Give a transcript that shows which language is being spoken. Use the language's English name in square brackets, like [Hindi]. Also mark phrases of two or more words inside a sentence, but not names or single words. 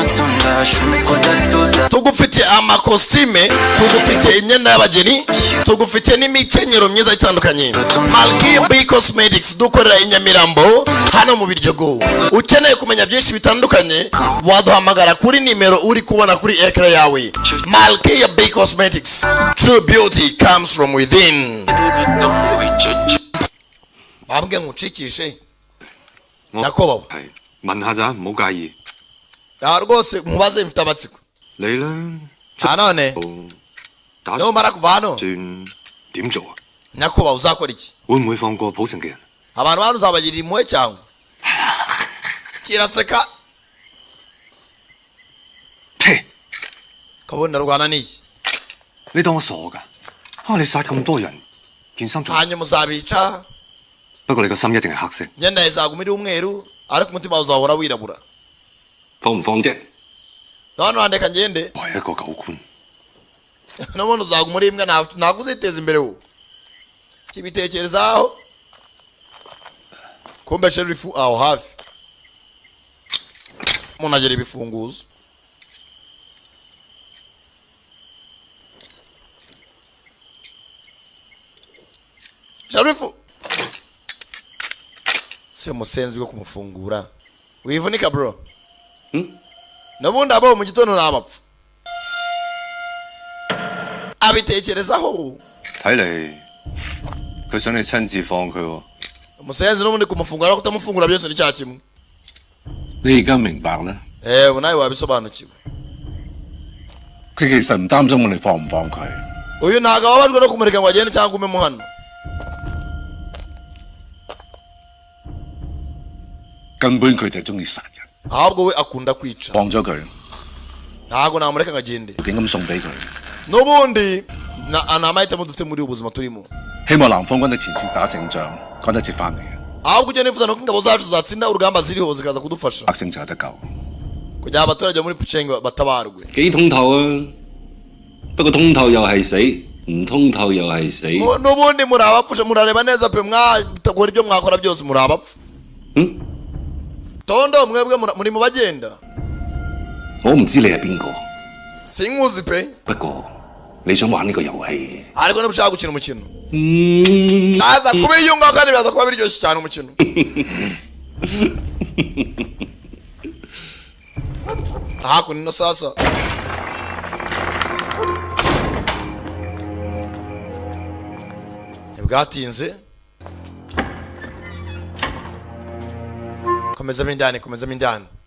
[Kinyarwanda] tugufite amakositime tugufite imyenda y'abageni tugufite n'imikenyero myiza itandukanye Malkia B Cosmetics dukorera i Nyamirambo hano mu Biryogo ukeneye kumenya byinshi bitandukanye waduhamagara kuri nimero uri kubona kuri ekara yawe Malkia B Cosmetics [English] true beauty comes from within [Kinyarwanda] bambwe ngucikishe Yakobo [Cantonese] 係問下咋，唔好介意。 [Kinyarwanda] rwose mubaze mfite amatsiko [Cantonese] 你咧 [Kinyarwanda] nanone [Cantonese] 打 [Kinyarwanda] numara kuva hano [Cantonese] 算點做啊？ [Kinyarwanda] Yakobo uzakora iki [Cantonese] 會唔會放過普城嘅人？ [Kinyarwanda] abantu bano uzabagirira impuhwe cyangwa kiraseka kabone ndarwana n'iki [Cantonese] 你當我傻㗎？你殺咁多人，件衫仲…… [Kinyarwanda] hanyuma uzabica [Cantonese] 不過你個心一定係黑色。 [Kinyarwanda] imyenda yawe izaguma iri umweru ariko umutima wawe uzahora wirabura [Cantonese] 放唔放啫？ [Kinyarwanda] hano handeka ngende [Cantonese] 為一個狗官， [Kinyarwanda] n'ubundi uzaguma uri imbwa ntabwo uziteza imbere wowe kibitekerezaho kumbe sherifu aho hafi umuntu agira ibifunguzo sherifu si umusenzi wo kumufungura wivunika bro n'ubundi abo mu gitondo ni amapfa abitekerezaho [Cantonese] 睇嚟佢想你親自放佢喎。 [Kinyarwanda] umusenzi n'ubundi kumufungura no kutamufungura byose ni cya kimwe [Cantonese] 你而家明白啦？ [Kinyarwanda] ubu nawe wabisobanukiwe [Cantonese] 佢其實唔擔心我哋放唔放佢， [Kinyarwanda] uyu ntabwo ababajwe no kumureka ngo agende cyangwa umemo hano [Cantonese] 根本佢就係中意殺人。 [Kinyarwanda] ahubwo we akunda kwica [Cantonese] 放咗佢， [Kinyarwanda] ntabwo namureka ngo agende [Cantonese] 點咁送俾佢？ [Kinyarwanda] n'ubundi ni amahitamo dufite muri ubu buzima turimo [Cantonese] 希望南方軍喺前線打勝仗，趕得切翻嚟。 [Kinyarwanda] ahubwo icyo nifuza ni uko ingabo zacu zatsinda urugamba ziriho zikaza kudufasha [Cantonese] 百姓就有得救。 [Kinyarwanda] kugira abaturage muri Pucengo batabarwe [Cantonese] 幾通透啊！不過通透又係死，唔通透又係死。 [Kinyarwanda] n'ubundi muri abapfusha murareba neza pe mwategura ibyo mwakora byose muri abapfu Tondo mwebwe muri mu bagenda [Cantonese] 我唔知你係邊個， [Kinyarwanda] sinkuzi pe [Cantonese] 不過你想玩呢個遊戲， [Kinyarwanda] ariko niba ushaka gukina umukino naza kubiyunga kandi biraza kuba biryoshye cyane umukino hakuno ino sasa ntibwatinze komezamo indani